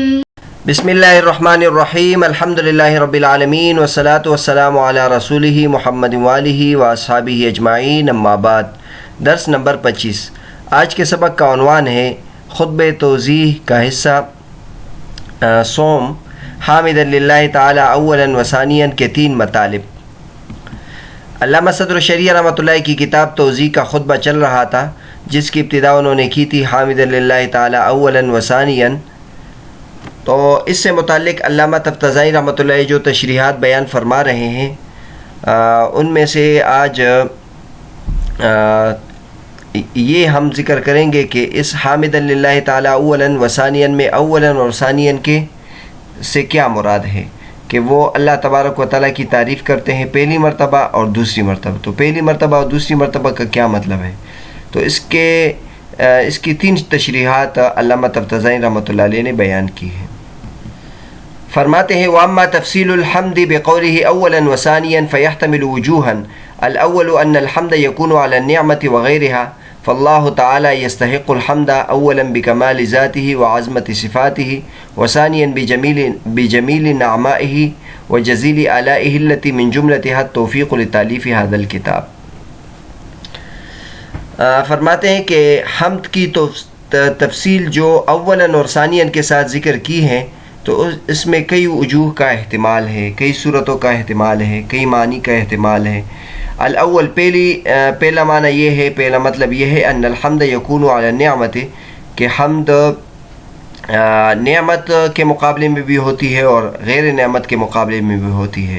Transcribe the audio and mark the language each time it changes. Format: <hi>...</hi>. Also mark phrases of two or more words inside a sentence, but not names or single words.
<ar>بسم اللہ الرحمن الرحیم الحمدللہ رب العالمین والصلاة والسلام علی رسولہ محمد وآلہ واصحابہ اجمعین اما بعد۔</ar> <ur>درس نمبر 25۔ آج کے سبق کا عنوان ہے خطبہ توضیح کا حصہ صوم</ur> <ar>حامدا للہ تعالی اولا و ثانیا</ar> <ur>کے 3 مطالب۔ علامہ صدر الشریعہ</ur> <ar>رحمۃ اللہ</ar> <ur>کی کتاب توضیح کا خطبہ چل رہا تھا، جس کی ابتدا انہوں نے کی تھی</ur> <ar>حامدا للہ تعالی اولا و ثانیا۔</ar> <ur>تو اس سے متعلق علامہ تفتزانی</ur> <ar>رحمۃ اللہ</ar> <ur>جو تشریحات بیان فرما رہے ہیں ان میں سے آج یہ ہم ذکر کریں گے کہ اس</ur> <ar>حامدا للہ تعالی اولا و ثانیا</ar> <ur>میں اولا اور ثانیا کے سے کیا مراد ہے کہ وہ</ur> <ar>اللہ تبارک و تعالیٰ</ar> <ur>کی تعریف کرتے ہیں پہلی مرتبہ اور دوسری مرتبہ۔ تو پہلی مرتبہ اور دوسری مرتبہ کا کیا مطلب ہے؟ تو اس کی 3 تشریحات علامہ تفتزانی</ur> <ar>رحمۃ اللہ علیہ</ar> <ur>نے بیان کی ہیں۔</ur> <ar>فرماتے ہیں وَأَمَّا تَفْصِيلُ الْحَمْدِ بِقَوْلِهِ أَوَّلًا وَثَانِيًا فَيَحْتَمِلُ وُجُوهًا الْأَوَّلُ أَنَّ الْحَمْدَ يَكُونُ عَلَى النِّعْمَةِ وَغَيْرِهَا فاللہ تعالی يستحق الحمد اولا بکمال ذاته وعظمت صفاته وثانیا بجمیل نعمائه وجزیل آلائه التي من جملتها التوفیق لتالیف هذا الکتاب۔</ar> <ur>فرماتے ہیں کہ حمد کی تفصیل جو اولا اور ثانیا کے ساتھ ذکر کی ہے تو اس میں کئی وجوہ کا احتمال ہے، کئی صورتوں کا احتمال ہے، کئی معنی کا احتمال ہے۔ الاول پہلا معنی یہ ہے، پہلا مطلب یہ ہے</ur> <ar>ان الحمد یکون علی النعمت</ar> <ur>کہ حمد نعمت کے مقابلے میں بھی ہوتی ہے اور غیر نعمت کے مقابلے میں بھی ہوتی ہے۔</ur>